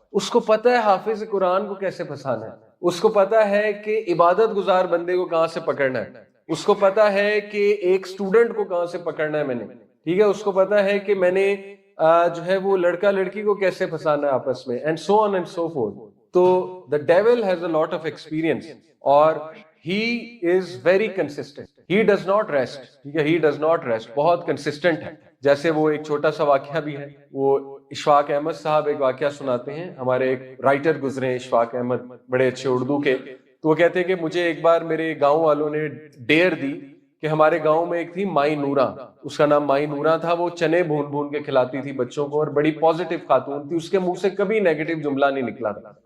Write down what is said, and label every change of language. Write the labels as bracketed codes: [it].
[ur] اس کو پتا ہے حافظ قرآن کو کیسے پھنسانا ہے، اس کو پتا ہے کہ عبادت گزار بندے کو کہاں سے پکڑنا ہے، اس کو پتا ہے کہ ایک سٹوڈنٹ کو کہاں سے پکڑنا ہے میں نے، ٹھیک ہے، اس کو پتا ہے کہ میں نے جو ہے وہ لڑکا لڑکی کو کیسے پھنسانا ہے آپس میں، [en] And so on and so forth. [ur] تو [en] the devil has a lot of experience [ur] اور [en] he is very consistent, he does not rest. [ur] ٹھیک ہے، [en] he does not rest، [ur] بہت consistent ہے. جیسے وہ ایک چھوٹا سا واقعہ بھی ہے، وہ اشفاق احمد صاحب ایک واقعہ سناتے ہیں، ہمارے ایک رائٹر گزرے ہیں اشفاق احمد، بڑے اچھے اردو کے. تو وہ کہتے ہیں کہ مجھے ایک بار میرے گاؤں والوں نے ڈیر دی کہ ہمارے گاؤں میں ایک تھی مائی نورا، اس کا نام مائی نورا تھا، وہ چنے بھون بھون کے کھلاتی تھی بچوں کو اور بڑی پازیٹیو خاتون تھی، اس کے منہ سے کبھی نیگیٹو جملہ نہیں نکلا تھا.